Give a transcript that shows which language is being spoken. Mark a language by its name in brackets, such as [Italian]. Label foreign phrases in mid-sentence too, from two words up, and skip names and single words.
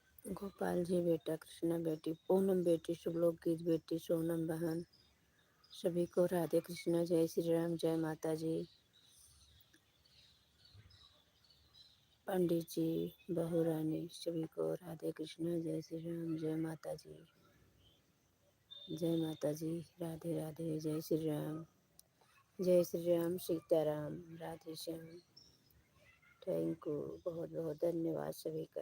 [Hindi] गोपाल जी बेटा, कृष्णा बेटी, पूनम बेटी, शुभलोक गीत बेटी, सोनम बहन, सभी को राधे कृष्णा, जय श्री राम, जय माता जी। पंडित जी, बहू रानी, सभी को राधे कृष्णा, जय श्री राम, जय माता जी। जय माता जी, राधे राधे, जय श्री राम, जय श्री राम, सीताराम, राधे श्याम। [English] Thank you, [Hindi] बहुत बहुत धन्यवाद सभी का।